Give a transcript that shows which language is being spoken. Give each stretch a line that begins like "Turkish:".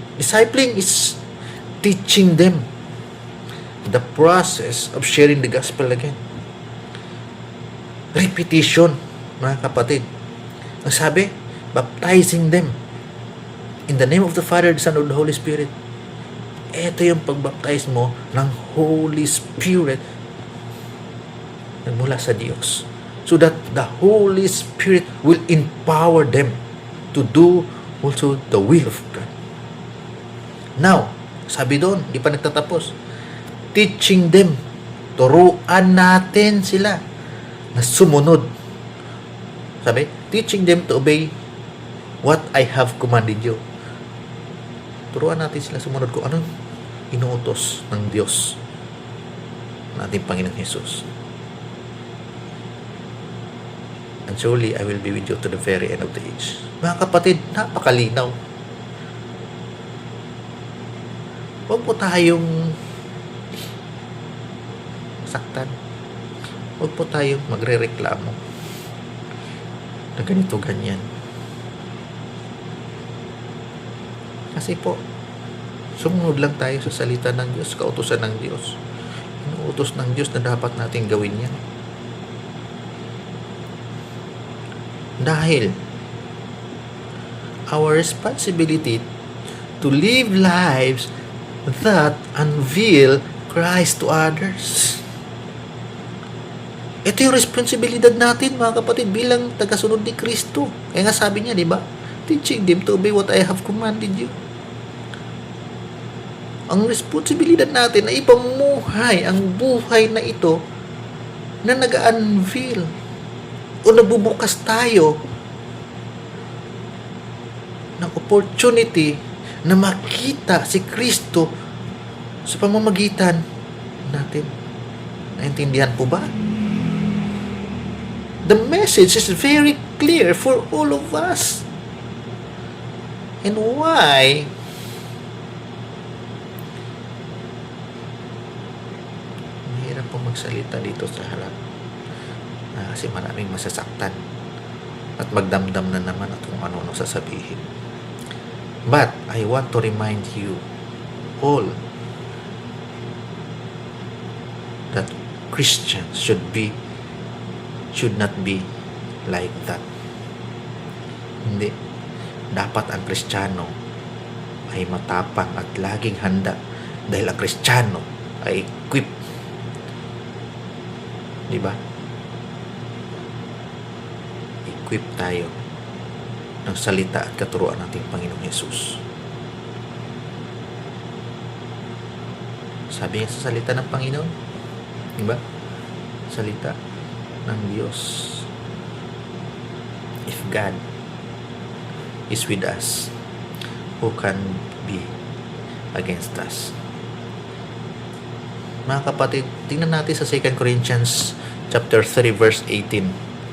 English: Discipling is teaching them the process of sharing the gospel again. Repetition,
Filipino: mga kapatid. Ang sabi,
English: baptizing them in the name of the Father, the Son, and the Holy Spirit.
Filipino: Ito yung pagbaptize mo ng Holy Spirit nagmula sa Diyos.
English: So that the Holy Spirit will empower them to do also the will of God.
Filipino: Now, sabi doon, di pa nagtatapos.
English: Teaching them,
Filipino: turuan natin sila na sumunod. Sabi,
English: teaching them to obey what I have commanded you.
Filipino: Turuan natin sila sumunod kung anong inuutos ng Diyos ng ating Panginoong Jesus.
English: And surely I will be with you to the very end of the age.
Filipino: Mga kapatid, napakalinaw. Huwag po tayong saktan. Huwag po tayong magre-reklamo na ganito, ganyan. Kasi po, sumunod lang tayo sa salita ng Diyos, kautusan ng Diyos. Inuutos ng Diyos na dapat natin gawin yan. Dahil
English: our responsibility to live lives that unveil Christ to others.
Filipino: Ito yung responsibilidad natin, mga kapatid, bilang tagasunod ni Kristo. Kaya nga sabi niya, di ba?
English: Teaching them to obey what I have commanded you.
Filipino: Ang responsibilidad natin ay ipamuhay ang buhay na ito na nag-unveil o nabubukas tayo ng opportunity na makita si Kristo sa pamamagitan natin. Naintindihan po ba?
English: The message is very clear for all of us. And why?
Filipino: Mahirap po magsalita dito sa harap. Kasi maraming masasaktan. At magdamdam na naman at kung ano sasabihin.
English: But I want to remind you all that Christians should not be like that.
Filipino: Hindi. Dapat ang Kristiyano ay matapang at laging handa dahil ang Kristiyano ay equipped. Di ba? Equip tayo ng salita at katuruan ng ating Panginoong Yesus. Sabi niya sa salita ng Panginoon, di ba? Salita ng Diyos.
English: If God is with us, who can be against us?
Filipino: Mga kapatid, tingnan natin sa 2 Corinthians chapter 3 verse 18.